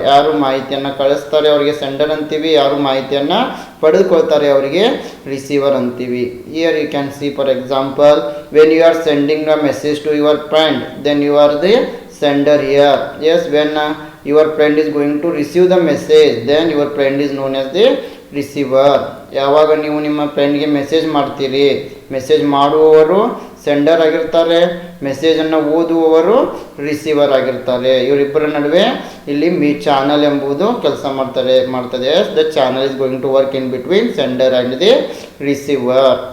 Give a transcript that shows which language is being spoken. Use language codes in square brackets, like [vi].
[kn] ಯಾರು ಮಾಹಿತಿಯನ್ನು ಕಳಿಸ್ತಾರೆ ಅವರಿಗೆ ಸೆಂಡರ್ ಅಂತೀವಿ, ಯಾರು ಮಾಹಿತಿಯನ್ನು ಪಡೆದುಕೊಳ್ತಾರೆ ಅವರಿಗೆ ರಿಸೀವರ್ ಅಂತೀವಿ. [en] Here you can see, for example, when you are sending a message to your friend, then you are the sender here. Yes, when your friend is going to receive the message, then your friend is known as the receiver. [kn] ಯಾವಾಗ ನೀವು ನಿಮ್ಮ ಫ್ರೆಂಡ್ಗೆ message ಮಾಡ್ತೀರಿ, message ಮಾಡುವವರು sender ಆಗಿರ್ತಾರೆ, ಮೆಸೇಜನ್ನು ಓದುವವರು receiver ಆಗಿರ್ತಾರೆ. ಇವರಿಬ್ಬರ ನಡುವೆ ಇಲ್ಲಿ ಚಾನಲ್ ಎಂಬುದು ಕೆಲಸ ಮಾಡ್ತದೆ. [en] The channel is going to work in between sender and the receiver.